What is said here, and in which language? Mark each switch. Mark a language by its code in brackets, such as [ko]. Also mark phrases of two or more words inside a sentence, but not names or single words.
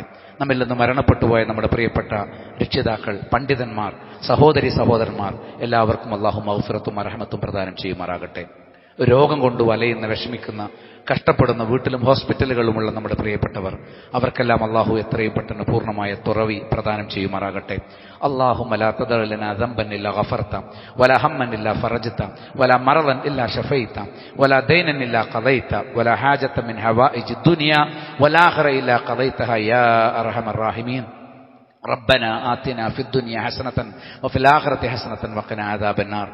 [ml] നമ്മിൽ നിന്ന് മരണപ്പെട്ടുപോയ നമ്മുടെ പ്രിയപ്പെട്ട രക്ഷിതാക്കൾ, പണ്ഡിതന്മാർ, സഹോദരി സഹോദരന്മാർ എല്ലാവർക്കും അള്ളാഹു മഗ്ഫിറത്തും റഹ്മത്തും പ്രദാനം ചെയ്യുമാറാകട്ടെ. രോഗം കൊണ്ട് വലയുന്ന, വിഷമിക്കുന്ന, കഷ്ടപ്പെടുന്ന, വീട്ടിലും ഹോസ്പിറ്റലുകളുമുള്ള നമ്മുടെ പ്രിയപ്പെട്ടവർ, അവർക്കെല്ലാം അള്ളാഹു എത്രയും പെട്ടെന്ന് പൂർണ്ണമായ തുറവി പ്രദാനം ചെയ്യുമാറാകട്ടെ. [ar] اللهم لا تدع لنا ذنبا إلا غفرته ولا هما إلا فرجته ولا مرضا إلا شفيته ولا دينا إلا قضيته ولا حاجة من حوائج الدنيا والآخرة إلا قضيتها يا أرحم الراحمين. ربنا آتنا في الدنيا حسنة وفي الآخرة حسنة وقنا عذاب النار.